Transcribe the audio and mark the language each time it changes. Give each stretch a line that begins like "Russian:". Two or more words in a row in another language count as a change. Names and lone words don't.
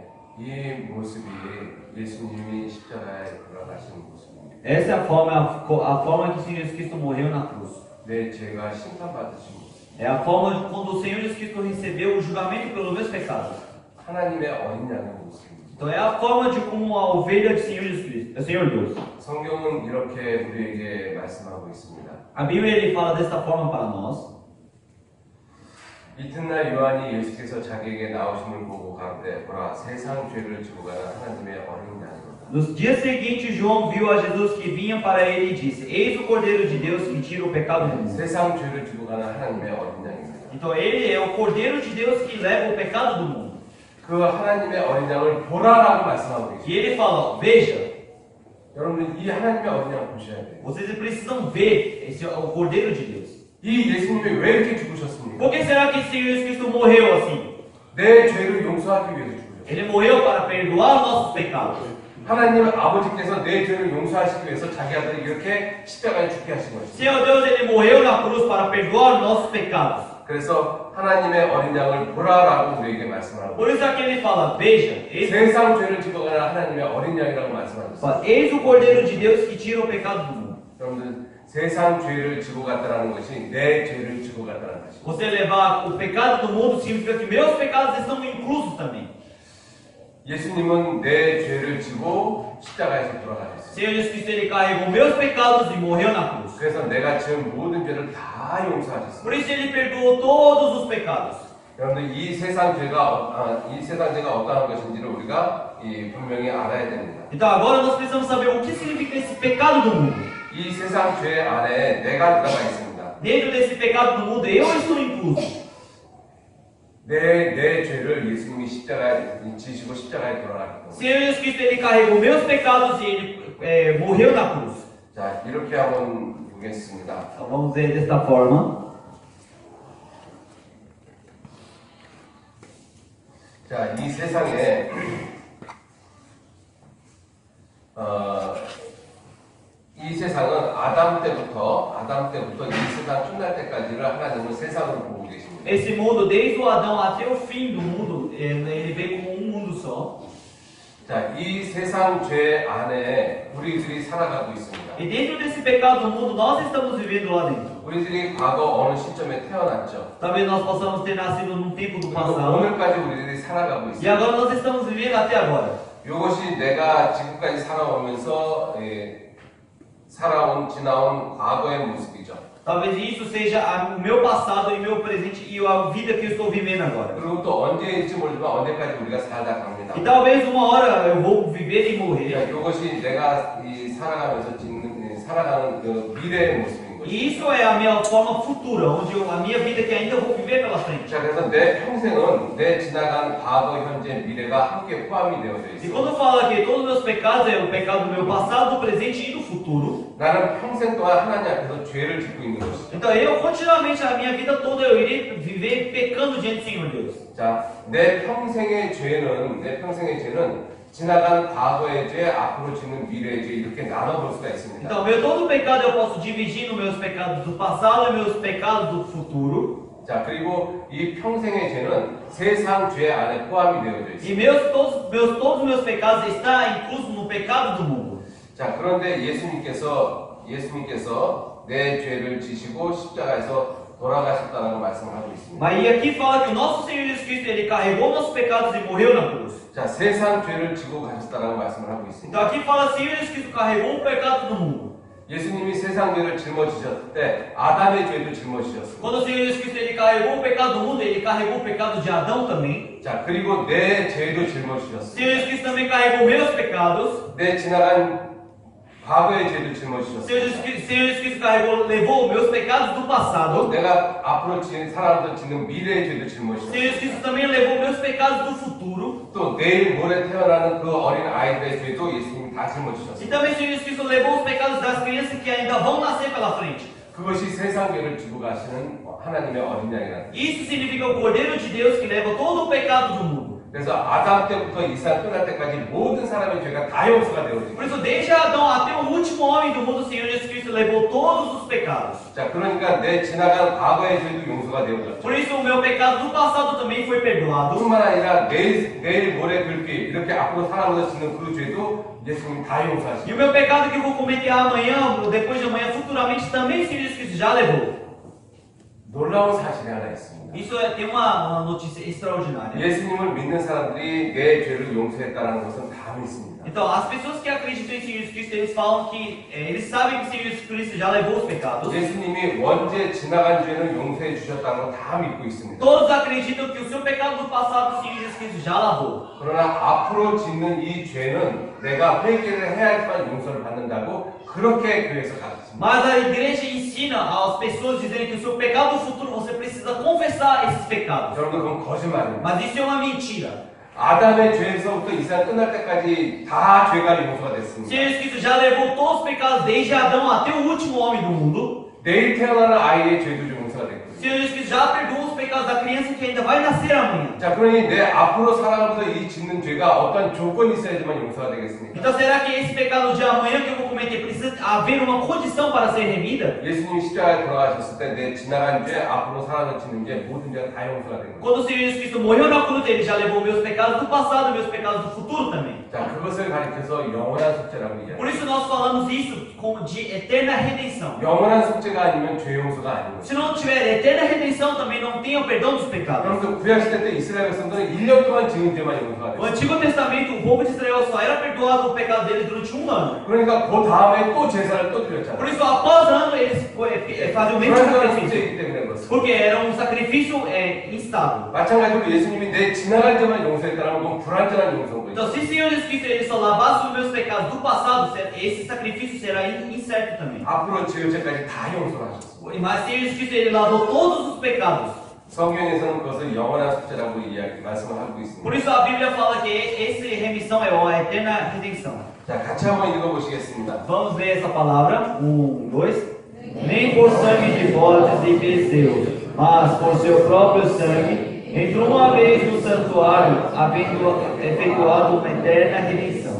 Korean: 이 모습이 예수님이 십자가에 돌아가신 모습입니다.
Portuguese: Essa é a forma que o Senhor Jesus Cristo morreu na cruz.
Korean: 내 죄가 심판받으신 모습.
Portuguese: É a forma de quando o Senhor Jesus Cristo recebeu o julgamento pelos meus pecados.
Korean: 하나님의 어린 양의 모습입니다.
Portuguese: Então é a forma de como a ovelha de Senhor Jesus Cristo, é Senhor Deus.
Korean: 성경은 이렇게 우리에게 말씀하고 있습니다.
Portuguese: A Bíblia ele fala desta forma para nós.
Korean: 이튿날 요한이 예수께서 자기에게 나오심을 보고 가로되 보라 세상 죄를 지고 가는 하나님의 어린 양이로다.
Portuguese: Nos dias seguintes, João viu a Jesus que vinha para ele e disse: Eis o Cordeiro de Deus que tira o pecado do mundo.
Korean: 세상 죄를 지고 가는 하나님의 어린 양입니다.
Portuguese: Então ele é o Cordeiro de Deus que leva o pecado do mundo.
Korean: 그 하나님의 어린 양을 보라라고 말씀하고
Portuguese: E
Korean: 계십니다.
Portuguese: ele fala: Veja,
Korean: 여러분 이 하나님의 어린 양 보셔야 돼요.
Portuguese: vocês precisam ver esse o Cordeiro de Deus.
Korean: 이 예수님이 왜 이렇게 죽으셨습니까?
Portuguese: Por que será que o Senhor Jesus Cristo morreu assim?
Korean: 내 죄를 용서하기 위해서 죽으셨어요.
Portuguese: Ele morreu para perdoar os nossos pecados.
Korean: 하나님 아버지께서 내 죄를 용서하시기 위해서 자기 아들을 이렇게 십자가에 죽게 하신 것입니다.
Portuguese: Senhor Deus, ele morreu na cruz para perdoar os nossos pecados.
Korean: 그래서 하나님의 어린 양을 보라라고 우리에게 말씀하고
Portuguese: Por isso aqui ele fala: Veja,
Korean: 세상 죄를 지고가는 하나님의 어린 양이라고 말씀하셨어요.
Portuguese: eis o Cordeiro de Deus que tira o pecado do mundo.
Korean: 여러분들 세상 죄를 지고 갔다라는 것이 내 죄를 지고 갔다는 것입니다.
Portuguese: Você levar o pecado do mundo significa que meus pecados estão inclusos também.
Korean: 예수님은 내 죄를 지고 십자가에서 돌아가셨어요.
Portuguese: Senhor Jesus Cristo, ele carregou meus pecados e morreu na cruz.
Korean: 그래서 내가 지은 모든 죄를 다 용서하셨어요.
Portuguese: Por isso ele perdoou todos os pecados.
Korean: 여러분들 이 세상 죄가 어떠한 것인지를 우리가 분명히 알아야 됩니다.
Portuguese: Então agora nós precisamos saber o que significa esse pecado do mundo.
Korean: 이 세상 죄 안에 내가 들어가 있습니다.
Portuguese: Dentro desse pecado do mundo, eu estou incluso.
Korean: 내 죄를 예수님이 십자가에 지시고 십자가에 돌아가셨고.
Portuguese: Senhor Jesus Cristo, ele carregou meus pecados e ele morreu na cruz.
Korean: 자, 이렇게 한번 보겠습니다.
Portuguese: Então vamos ver desta forma.
Korean: 자, 이 세상에 이 세상은 아담 때부터 이 세상 끝날 때까지를 하나님은 세상을 보고 계십니다.
Portuguese: Esse mundo, desde o Adão até o fim do mundo, ele veio como um mundo só.
Korean: 자, 이 세상 죄 안에 우리들이 살아가고 있습니다.
Portuguese: E dentro desse pecado do mundo, nós estamos vivendo lá dentro.
Korean: 우리들이 과거 어느 시점에 태어났죠.
Portuguese: Talvez nós possamos ter nascido num tempo do
Korean: 그리고
Portuguese: passado.
Korean: 오늘까지 우리들이 살아가고
Portuguese: E
Korean: 있습니다.
Portuguese: agora nós estamos vivendo até agora.
Korean: 이것이 내가 지금까지 살아오면서 지나온 과거의 모습이죠.
Portuguese: Talvez isso seja o meu passado e o meu presente e a vida que eu estou vivendo agora.
Korean: 그리고 또 언제일지 모르지만 언제까지 우리가 살다 갑니다.
Portuguese: E talvez uma hora eu vou viver e morrer.
Korean: 이것이 내가 살아가면서 살아가는 그 미래의 모습인 거죠.
Portuguese: E isso é a minha forma futura, onde a minha vida que ainda vou viver pela frente.
Korean: 자, 그래서 내 평생은 내 지나간 과거, 현재, 미래가 함께 포함이 되어져
Portuguese: E
Korean: 있어요.
Portuguese: quando fala que todos os meus pecados é o pecado do meu passado, do presente e do futuro,
Korean: 나는 평생 동안 하나님 앞에서 죄를 짓고 있는 것이죠.
Portuguese: então eu continuamente, a minha vida toda, eu irei viver pecando diante do Senhor Deus.
Korean: 자, 내 평생의 죄는 지나간 과거의 죄, 앞으로 짓는 미래의 죄 이렇게 나눠볼 수가 있습니다.
Portuguese: Então, todo pecado eu posso dividir nos meus pecados do passado e meus pecados do futuro.
Korean: 자, 그리고 이 평생의 죄는 세상 죄 안에 포함이 되어져
Portuguese: E
Korean: 있습니다.
Portuguese: todos os meus pecados estão inclusos no pecado do mundo.
Korean: 자, 그런데 예수님께서 내 죄를 지시고 십자가에서 돌아가셨다는 말씀을 하고 있습니다.
Portuguese: Mas e aqui fala que o nosso Senhor Jesus Cristo, ele carregou nossos pecados e morreu na cruz.
Korean: 자, 세상 죄를 지고 가셨다는 말씀을 하고 있습니다.
Portuguese: Então aqui fala que o Senhor Jesus Cristo carregou o pecado do mundo.
Korean: 예수님이 세상 죄를 짊어지셨을 때 아담의 죄도 짊어지셨습니다.
Portuguese: Quando o Senhor Jesus Cristo, ele carregou o pecado do mundo, ele carregou o pecado de Adão também.
Korean: 자, 그리고 내 죄도
Portuguese: O
Korean: 짊어지셨습니다.
Portuguese: Senhor Jesus Cristo também carregou meus pecados.
Korean: 내 지나간 과거의 죄도
Portuguese: O Senhor
Korean: 짊어지셨습니다.
Portuguese: Jesus Cristo levou meus pecados do
Korean: 또
Portuguese: passado.
Korean: 내가 앞으로 살아가면서 짓는 미래의 죄도
Portuguese: O
Korean: 짊어지셨습니다.
Portuguese: Senhor Jesus Cristo também levou meus pecados do futuro.
Korean: 또 내일 모레 태어나는 그 어린 아이들의 죄도 예수님이 다
Portuguese: E
Korean: 짊어지셨습니다.
Portuguese: também o Senhor Jesus Cristo levou os pecados das crianças que ainda vão nascer pela frente.
Korean: 그것이 세상 죄를 지고 가시는 하나님의 어린 양이라는
Portuguese: Isso significa o Cordeiro de Deus que leva todo o pecado do mundo.
Korean: 그래서 아담 때부터 이 세상 끝날 때까지 모든 사람의 죄가 다 용서가
Portuguese: Por
Korean: 되어집니다.
Portuguese: isso, desde Adão até o último homem do mundo, o Senhor Jesus Cristo levou todos os pecados.
Korean: 자, 그러니까 내 지나간 과거의 죄도 용서가 되어졌죠.
Portuguese: Por isso, o meu pecado do passado também foi perdoado.
Korean: 뿐만 아니라 내일 모레 글비 이렇게 앞으로 살아가면서 짓는 그 죄도 예수님이 다
Portuguese: E
Korean: 용서하시고
Portuguese: o meu pecado que eu vou cometer amanhã, ou depois de amanhã, futuramente, também o Senhor Jesus Cristo já levou.
Korean: 놀라운 사실이 하나 있습니다.
Portuguese: Isso tem uma notícia extraordinária.
Korean: 예수님을 믿는 사람들이 내 죄를 용서했다는 것은 다 믿습니다.
Portuguese: Então, as pessoas que acreditam em Senhor Jesus Cristo, eles falam que eles sabem que o Senhor Jesus Cristo já levou os pecados.
Korean: 예수님이 원죄 지나간 죄는 용서해 주셨다는 걸 다 믿고 있습니다.
Portuguese: Todos acreditam que o seu pecado do passado, o Senhor Jesus Cristo já lavou.
Korean: 그러나 앞으로 짓는 이 죄는 내가 회개를 해야지만 용서를 받는다고 그렇게 교회에서 가르칩니다.
Portuguese: Mas a igreja ensina às pessoas dizendo que o seu pecado do futuro, você precisa confessar esses pecados.
Korean: 여러분들 그건 거짓말입니다.
Portuguese: Mas isso é uma mentira.
Korean: 아담의 죄에서부터 이 세상 끝날 때까지 다 죄가 용서가
Portuguese: O
Korean: 됐습니다.
Portuguese: Senhor Jesus Cristo já levou todos os pecados desde Adão até o último homem do mundo.
Korean: 내일 태어나는 아이의 죄도 용서가
Portuguese: O
Korean: 됐고요.
Portuguese: Senhor Jesus Cristo já perdoou os pecados da criança que ainda vai nascer amanhã.
Korean: 자, 그러니 내 앞으로 살아가면서 이 짓는 죄가 어떤 조건이 있어야지만 용서가 되겠습니까?
Portuguese: Então será que esse pecado de amanhã que eu vou cometer precisa haver uma condição para ser remida?
Korean: 예수님이 십자가에 돌아가셨을 때 내 지나간 죄, 앞으로 살아가는 짓는 죄, 모든 죄가 다 용서가 된 거예요.
Portuguese: Quando o Senhor Jesus Cristo morreu na cruz, ele já levou meus pecados do passado e meus pecados do futuro também.
Korean: 자, 그것을 가리켜서 영원한 속죄라고
Portuguese: Por
Korean: 얘기해요.
Portuguese: isso nós falamos isso como de eterna redenção.
Korean: 영원한 속죄가 아니면 죄 용서가 아닌 거예요.
Portuguese: Se não tiver eterna redenção, também não tem o perdão dos pecados.
Korean: 그럼 구약시대 때 이스라엘 백성들은 1년 동안 지은 죄만 용서가
Portuguese: No
Korean: 됐어요.
Portuguese: Antigo Testamento, o povo de Israel só era perdoado o pecado deles durante um ano.
Korean: 그러니까 그 다음에 또 제사를 또 드렸잖아요.
Portuguese: Por isso, após ano, eles faziam o mesmo
Korean: 그런
Portuguese: sacrifício.
Korean: 속죄이기 때문에 그렇습니다.
Portuguese: Porque era um sacrifício instável.
Korean: 마찬가지로 예수님이 내 지나간 죄만 용서했다면 그건 불완전한 용서인 거예요.
Portuguese: Então, se o Senhor Jesus Cristo ele só lavasse os meus pecados do passado, esse sacrifício será incerto também.
Korean: 앞으로 지을 죄까지 다 용서를 하셨어요.
Portuguese: Mas o Senhor Jesus Cristo ele lavou todos os pecados.
Korean: 성경에서는 그것을 영원한 속죄라고 말씀을 하고 있습니다.
Portuguese: Por isso a Bíblia fala que essa remissão é a eterna redenção.
Korean: 자, 같이 한번 읽어보시겠습니다.
Portuguese: Vamos ler essa palavra. 1, 2. Nem por sangue de bodes e bezerros, mas por seu próprio sangue, entrou uma vez no santuário, havendo efetuado uma eterna redenção.